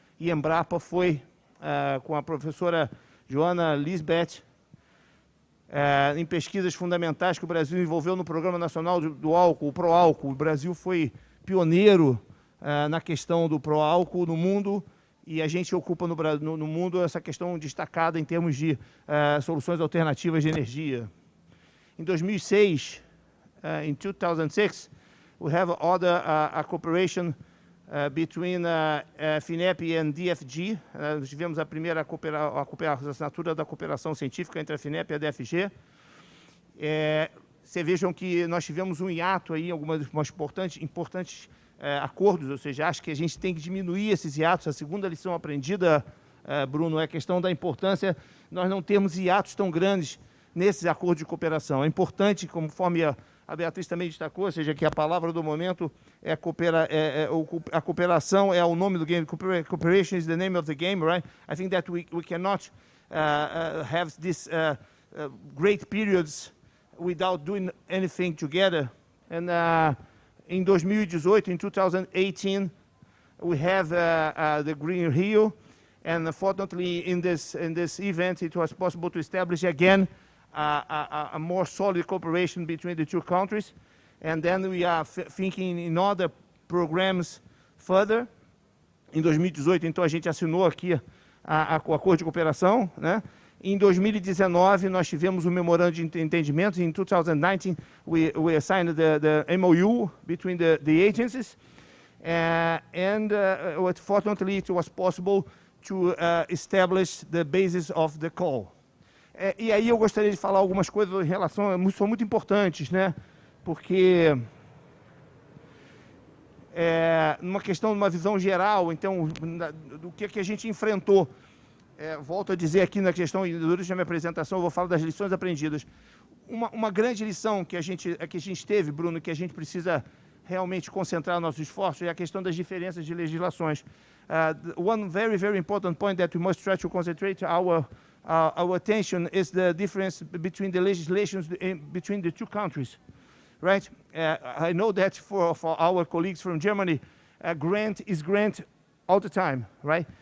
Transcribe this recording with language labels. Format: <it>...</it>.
<pt>E Embrapa foi com a professora Joana Lisbeth, em pesquisas fundamentais que o Brasil envolveu no Programa Nacional do Álcool, o Proálcool. O Brasil foi pioneiro na questão do proálcool no mundo, e a gente ocupa no mundo essa questão destacada em termos de soluções alternativas de energia. Em 2006,</pt> <en>in 2006, we have a cooperation between FINEP and DFG.</en> <pt>Nós tivemos a primeira assinatura da cooperação científica entre a FINEP e a DFG. Vocês vejam que nós tivemos um hiato aí, algumas importantes acordos, ou seja, acho que a gente tem que diminuir esses hiatos. A segunda lição aprendida, Bruno, é a questão da importância nós não termos hiatos tão grandes nesses acordos de cooperação. É importante, conforme a Beatriz também destacou, ou seja, que a palavra do momento é a cooperação é o nome do game.</pt> <en>Cooperation is the name of the game, right? I think that we cannot have these great periods without doing anything together. And in 2018, in 2018, we have the Green Rio, and unfortunately, in this event, it was possible to establish again a more solid cooperation between the two countries, and then we are thinking in other programs further.</en> <pt>Em 2018, então, a gente assinou aqui o acordo de cooperação, né? Em 2019, nós tivemos um memorando de entendimento.</pt> <en>In 2019, we signed the MOU between the agencies, and fortunately, it was possible to establish the basis of the call.</en> <pt>E aí eu gostaria de falar algumas coisas em relação, são muito importantes, né? Porque numa questão, numa visão geral, então, do que a gente enfrentou. Volto a dizer aqui na questão, durante a minha apresentação, eu vou falar das lições aprendidas. Uma grande lição que a gente teve, Bruno, que a gente precisa realmente concentrar nossos esforços, é a questão das diferenças de legislações.</pt> <en>One very, very important point that we must try to concentrate our attention is the difference between the legislations between the two countries, right? I know that for our colleagues from Germany, grant is grant all the time, right?</en>